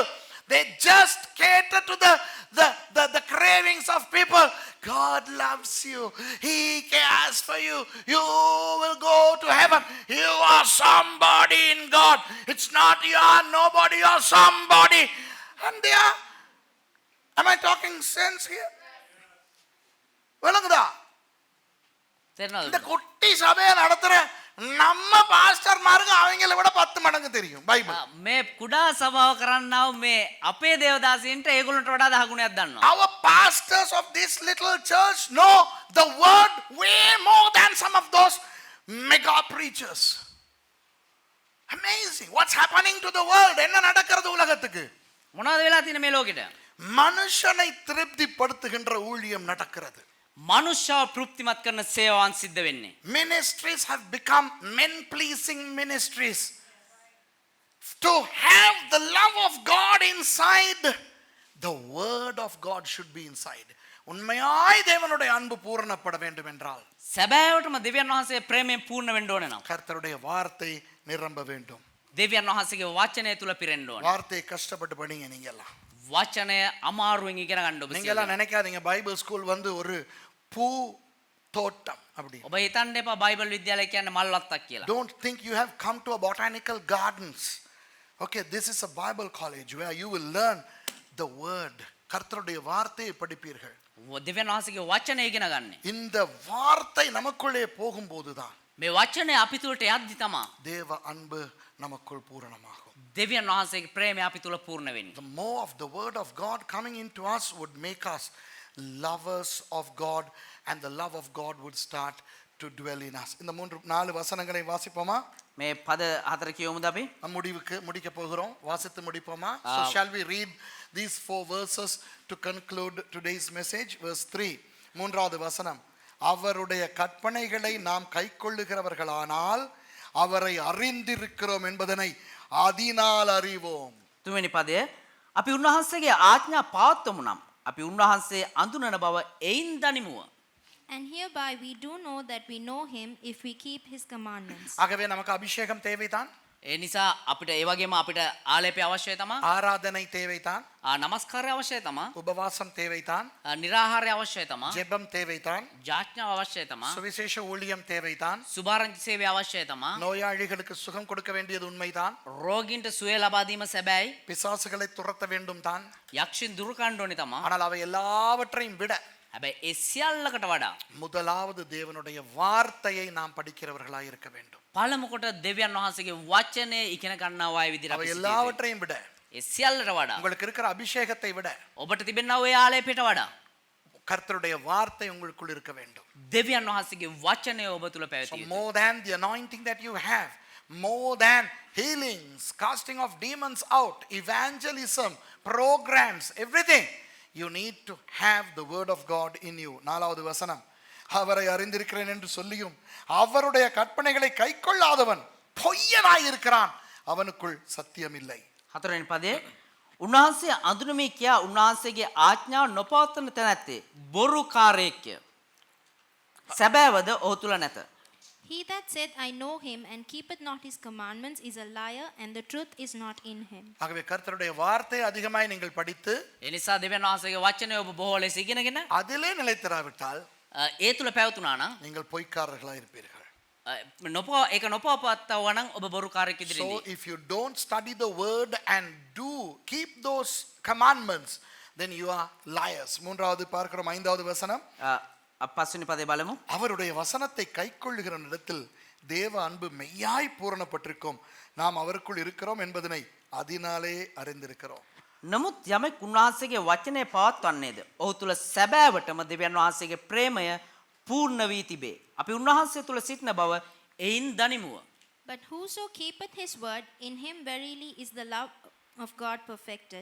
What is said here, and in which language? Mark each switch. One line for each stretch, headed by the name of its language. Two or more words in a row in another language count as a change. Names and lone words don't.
English: They just cater to the cravings of people. God loves you. He cares for you. You will go to heaven. You are somebody in God. It's not you are nobody, you are somebody. And they are. Am I talking sense here?
Tamil: விளங்குதா? இந்த குட்டி சபையை நடத்துற நம்ம பாஸ்டர்மாருக்கு அவங்கள விட 10 மடங்கு தெரியும் பைபிள்.
Sinhala: මේ කුඩා සභාව කරන්නව මේ අපේ දේවදාසීන්ට ඒගොල්ලන්ට වඩා දහගුණයක් දන්නවා.
English: Our pastors of this little church know the word way more than some of those mega preachers. Amazing. What's happening to the world?
Tamil: என்ன நடக்கிறது உலகத்துக்கு?
Sinhala: මොනවද වෙලා තියෙන්නේ මේ ලෝකෙට?
Tamil: மனுஷனை திருப்திப்படுத்துகின்ற ஊழியம் நடக்கிறது.
Sinhala: මනුෂ්‍යව තෘප්තිමත් කරන සේවාවන් සිද්ධ වෙන්නේ.
English: Ministries have become men pleasing ministries. To have the love of God inside, the word of God should be inside.
Tamil: உண்மையாய் தேவனுடைய அன்பு பூரணப்பட வேண்டும் என்றால்
Sinhala: සැබෑවටම දෙවියන් වහන්සේ ප්‍රේමයෙන් පූර්ණ වෙන්න ඕනේ නම්
Tamil: கர்த்தருடைய வார்த்தை நிரம்ப வேண்டும்.
Sinhala: දෙවියන් වහන්සේගේ වචනය තුල පිරෙන්න ඕනේ.
Tamil: வார்த்தையை கஷ்டப்பட்டு படிங்க நீங்க எல்லாம்.
Sinhala: වචනය අමාරුවෙන් ඉගෙන ගන්න ඔබ
Tamil: நீங்க எல்லாம் நினைக்காதீங்க
English: Bible school
Tamil: வந்து ஒரு பூ தோட்டம் அப்படி.
Sinhala: ඔබ හිතන්න එපා බයිබල් විද්‍යාලය කියන්නේ මල් වත්තක් කියලා.
English: Don't think you have come to a botanical gardens. Okay, this is a Bible college where you will learn the word.
Tamil: கர்த்தருடைய வார்த்தையை படிப்பீர்கள்.
Sinhala: දෙවියන් වහන්සේගේ වචනය ඉගෙන ගන්න.
Tamil: இந்த வார்த்தை நமக்குள்ளே போகும்போதுதான்
Sinhala: මේ වචනය අපි තුලට යද්දි තමා
Tamil: தேவ அன்பு நமக்குள் பூரணமாகும்.
Sinhala: දෙවියන් වහන්සේගේ ප්‍රේමය අපි තුල පූර්ණ වෙන්නේ.
English: The more of the word of God coming into us would make us lovers of God, and the love of God would start to dwell in us.
Tamil: இந்த 4 வசனங்களை வாசிப்போமா?
Sinhala: මේ පද හතර කියමුද අපි?
Tamil: நம் முடிக்க போகிறோம். வாசித்து முடிப்போமா?
English: So shall we read these 4 verses to conclude today's message? Verse 3,
Tamil: மூன்றாவது வசனம். அவருடைய கற்பனைகளை நாம் கைக்கொள்ளுகிறவர்களானால் அவரை அறிந்திருக்கிறோம் என்பதனை அதனால் அறிவோம்.
Sinhala: තුන්වෙනි පදය අපි උන්වහන්සේගේ ආඥා පවත්වමු නම් අපි උන්වහන්සේ අඳුනන බව එයින් දනිමුව.
English: And hereby we do know that we know him if we keep his commandments.
Tamil: ஆகவே நமக்கு அபிஷேகம் தேவைதான்,
Sinhala: ඒ නිසා අපිට ඒ වගේම අපිට ආලේපය අවශ්‍යයි තමා.
Tamil: ஆராதனை தேவைதான்,
Sinhala: නමස්කාරය අවශ්‍යයි තමා.
Tamil: உபவாசம் தேவைதான்,
Sinhala: නිරාහාරය අවශ්‍යයි තමා.
Tamil: ஜெபம் தேவைதான்,
Sinhala: ජාඥාව අවශ්‍යයි තමා.
Tamil: சுவிசேஷ ஊழியம் தேவைதான்,
Sinhala: සුභාරංචි සේවය අවශ්‍යයි තමා.
Tamil: நோயாளிகளுக்கு சுகம் கொடுக்க வேண்டியது உண்மைதான்,
Sinhala: රෝගීන්ට සුවය ලබා දීම සැබෑයි.
Tamil: பிசாசுகளை துரத்த வேண்டும் தான்.
Sinhala: යක්ෂින් දුරු කරන්න ඕනේ තමා.
Tamil: ஆனால் அவை எல்லாவற்றையும் விட
Sinhala: හැබැයි ඒ සියල්ලකට වඩා
Tamil: முதலாவது தேவனுடைய வார்த்தையை நாம் படிக்கிறவர்களாய் இருக்க வேண்டும்.
Sinhala: පළමුකොට දෙවියන් වහන්සේගේ වචනේ ඉගෙන ගන්නා අය විදිහට
Tamil: அவை
Sinhala: අපි සිටියේ.
Tamil: எல்லாவற்றையும் விட
Sinhala: ඒ සියල්ලට වඩා
Tamil: உங்களுக்கு இருக்கிற அபிஷேகத்தை விட
Sinhala: ඔබට තිබෙනා ওই ආලේපයට වඩා
Tamil: கர்த்தருடைய வார்த்தை உங்களுக்குள் இருக்க வேண்டும்.
Sinhala: දෙවියන් වහන්සේගේ වචනය ඔබ තුල
English: So
Sinhala: පැවතිය යුතුයි.
English: more than the anointing that you have, more than healings, casting of demons out, evangelism, programs, everything, you need to have the word of God in you.
Tamil: நாலாவது வசனம். அவரை அறிந்திருக்கிறேன் என்று சொல்லியும் அவருடைய கற்பனைகளை கைக்கொள்ளாதவன் பொய்யனாய் இருக்கிறான், அவனுக்குள் சத்தியம் இல்லை.
Sinhala: හතරවෙනි පදේ උන්වහන්සේ අඳුනමි කියා උන්වහන්සේගේ ආඥාව නොපවත්වන තැනැත්තේ බොරුකාරයෙක්ය. සැබෑවද ඔහු තුල නැත.
English: He that said, I know him, and keepeth not his commandments, is a liar, and the truth is not in him.
Tamil: ஆகவே கர்த்தருடைய வார்த்தை அதிகமாய் நீங்கள் படித்து
Sinhala: ඒ නිසා දෙවියන් වහන්සේගේ වචනය ඔබ බොහෝ ලෙස ඉගෙනගෙන
Tamil: அதிலே நிலைத்திராவிட்டால்
Sinhala: ඒ තුල පැවතුනා නම්
Tamil: நீங்கள் பொய்க்காரர்களாய் இருப்பீர்கள்.
Sinhala: ඒක නොපවත්වවා නම් ඔබ බොරුකාරයෙක්
English: So
Sinhala: ඉදිරියේදී.
English: if you don't study the word and keep those commandments, then you are liars.
Tamil: மூன்றாவது பார்க்கிறோம், ஐந்தாவது வசனம்.
Sinhala: පස්වෙනි පදේ බලමු.
Tamil: அவருடைய வசனத்தை கைக்கொள்ளுகிற இடத்தில் தேவ அன்பு மெய்யாய் பூரணப்பட்டிருக்கும், நாம் அவருக்குள் இருக்கிறோம் என்பதனை அதனாலே அறிந்திருக்கிறோம்.
Sinhala: නමුත් යමෙක් උන්වහන්සේගේ වචනය පවත්වන්නේද ඔහු තුල සැබෑවටම දෙවියන් වහන්සේගේ ප්‍රේමය පූර්ණ වී තිබේ. අපි උන්වහන්සේ තුල සිටින බව එයින් දනිමුව.
English: But whoso keepeth his word, in him verily is the love of God perfected.